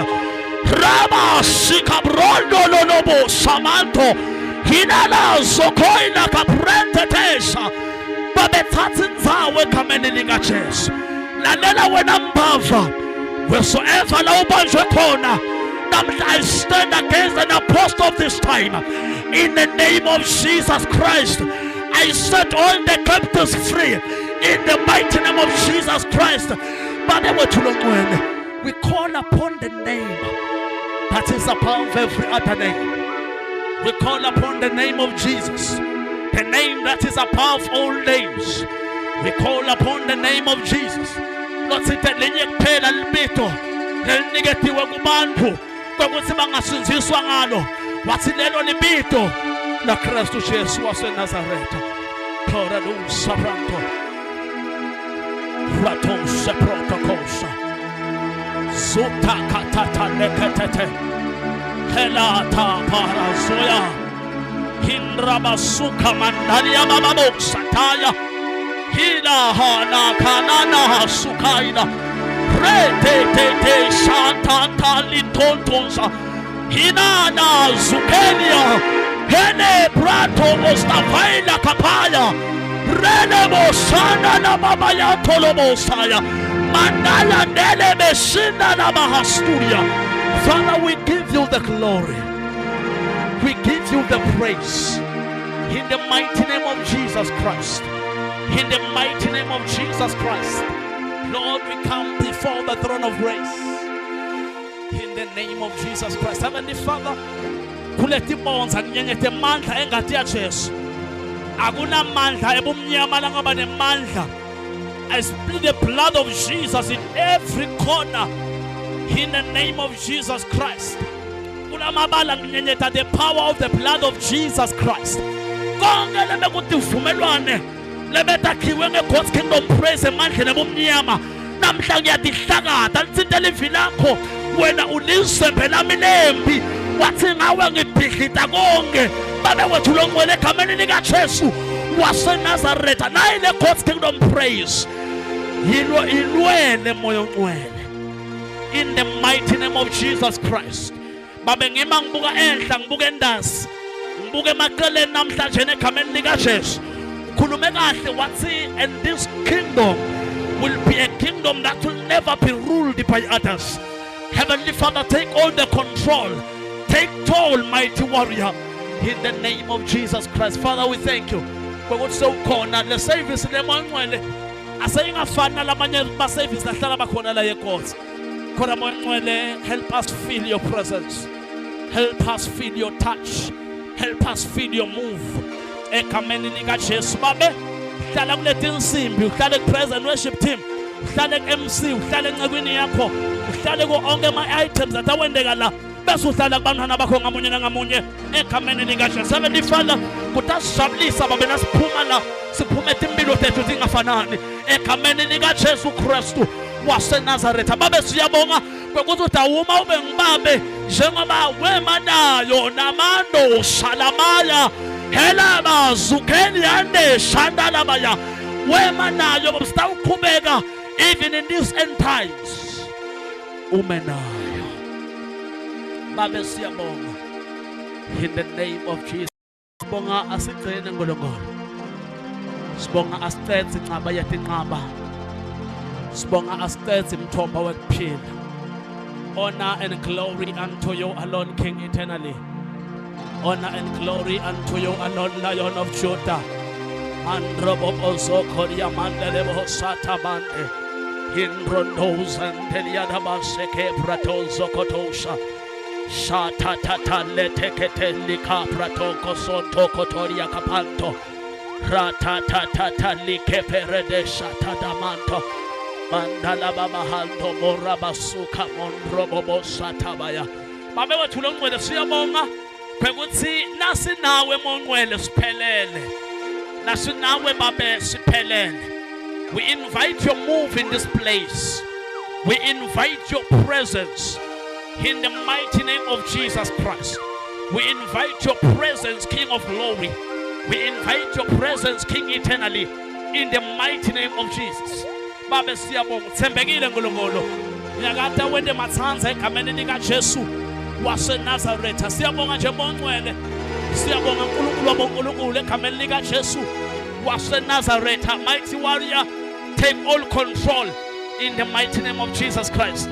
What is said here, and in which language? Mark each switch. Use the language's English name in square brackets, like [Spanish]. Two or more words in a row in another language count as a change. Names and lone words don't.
[Swati] Raba sikabrondo lolobo samanto. Hinala zokoina kaprente tesha babethatha indzawo egameni lika Jesu. Lalela wena mbava wheresoever la ubanjwe khona namhla [English] I stand against an apostle of this time in the name of Jesus Christ. I set all the captives free in the mighty name of Jesus Christ. We call upon the name that is above every other name. We call upon the name of Jesus, the name that is above all names. We call upon the name of Jesus. Lord, [Swati] linye kuphela libito lelinikeziwe kubantu kokuthi bangasinziswa ngalo. Wathi lelo libito la Kristu Jesu waseNazaretha. Thora lo sabranto. Raton seprota kosa. Zuta katata leketete. Helata parazoya Hindrabasuka mandalia bababo sataya Hila hana kanana sukaina Rete shantanta litontonsa Hinana zukelia Hene brato mostafaila kapaya Rene mosana na babaya tolomosaya Mandala nele mesina na mahasturia. [English] Father, we give you the glory. We give you the praise. In the mighty name of Jesus Christ. In the mighty name of Jesus Christ. Lord, we come before the throne of grace. In the name of Jesus Christ. Heavenly Father, [Swati] kulethi bonza nyenyethe mandla engathi ya Jesu. Akuna mandla ebumnyama langaba nemandla. [English] I split the blood of Jesus in every corner. In the name of Jesus Christ. The power of the blood of Jesus Christ. God's kingdom praise [Swati] emandleni ebumnyama. Namhla ngiyadihlakada litsintela ivi lakho wena ulisembe lami lembi wathi ngawe ngibhidlita konke babe wethu longwele egameni lika Jesu waseNazaretha. Nayi le [English] God's kingdom praise [Swati] ilwele moya ongcwele. [English] In the mighty name of Jesus Christ. [Swati] Babe ngima ngibuka enhla ngibuka endasi ngibuka emaqeleni namhlanje negameni lika Jesu. Ukhulume kahle wathi [English] and this kingdom will be a kingdom that will never be ruled by others. Heavenly Father, take all the control. Take toll, mighty warrior. In the name of Jesus Christ. Father, we thank you. [Swati] kwekuthi sewukhona le service lemoyengcwele aseyingafani nalamanye ama-service ahlala bakhona la eGods. Khona moyengcwele, [English] help us feel your presence, help us feel your touch, help us feel your move [Swati] egameni likaJesu. Babe hlala kuleti insimbi, uhlale ku- [English] praise and worship team, [Swati] uhlale ku-MC, uhlale encekwini yakho, uhlale ku-onke ama-items atawendeka la, bese uhlala kubantwana bakho ngamunye nangamunye egameni likaJesu. Sebelifana kutasijabulisa babe nasiphuma la, siphume impilo zethu zingafanani egameni likaJesu Kristu waseNazaretha. Babe siyabonga kwekuthi udawuma ube ngibabe njengoba wemanayo namando shalamaya helaba zukheli yande shandalabaya wemanayo babe sitawuqhubeka [English] even in these end times [Swati] umenayo. Babe siyabonga [English] in the name of Jesus. [Swati] Sibonga asigcine ngolongolo, sibonga asicede inqaba yethu inqaba, sibonga asicede imthombo wekuphila. [English] Honor and glory unto you alone, King eternally. Honor and glory unto you alone, Lion of Judah. Androbo ozokoria mandelebo satabande hindrondos and teliadabaseke pratos zokotosha shatatata letekete lika pratoko sonto kotoria kapanto ratatata likeperede shatadamanto mandala babahando morabasuka monrobobo satabaya. [Swati] Babe wethu lo ngcwele siyabonga kwekuthi nasi nawe mongcwele siphelele, nasi nawe babe siphelele. [English] We invite your move in this place, we invite your presence in the mighty name of Jesus Christ. We invite your presence, King of glory. We invite your presence, King eternally, in the mighty name of Jesus. [Swati] Babe siyabonga thembekile ngolongolo nyakata wende mathanza egameni likaJesu waseNazaretha. Siyabonga nje mongcwele, siyabonga uNkulunkulu wabonkulunkulu egameni likaJesu waseNazaretha. [English] Mighty warrior, take all control in the mighty name of Jesus Christ.